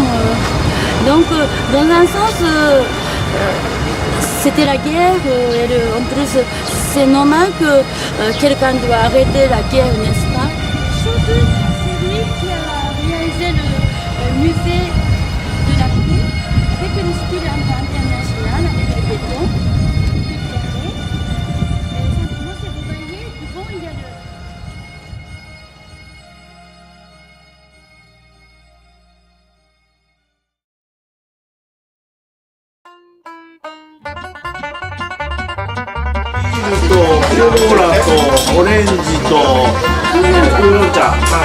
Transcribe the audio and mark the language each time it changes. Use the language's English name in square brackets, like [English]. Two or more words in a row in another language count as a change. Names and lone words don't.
[French] Donc dans un sens, c'était la guerre et en plus c'est normal que quelqu'un doit arrêter la guerre, n'est-ce pas? Surtout c'est lui qui a réalisé le musée de la paix avec le style international, avec le béton, tout carré. Et simplement c'est vous voyez, devant il y a le... [Japanese] コーラとオレンジとウーロン茶。